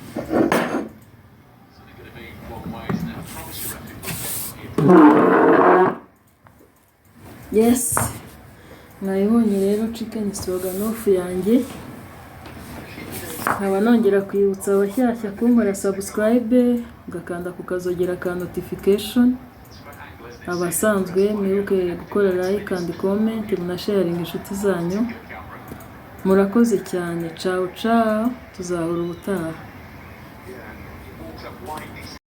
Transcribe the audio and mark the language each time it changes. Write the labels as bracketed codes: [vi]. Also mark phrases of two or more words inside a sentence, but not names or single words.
[en] It's only going to be one way, isn't it? I promise you, Yes. [rw] Mwayibonye rero [en] chicken stroganoff [rw] yanjye. Nkaba nongera kwibutsa abashyashya kunkora subscribe, ugakanda kukazogera ka notification. abasanzwe mwibuke gukora [en] like and comment [rw] munasharinga inshuti zanyu. Murakoze cyane. [it] Ciao ciao, [rw] tuzahura ubutaha.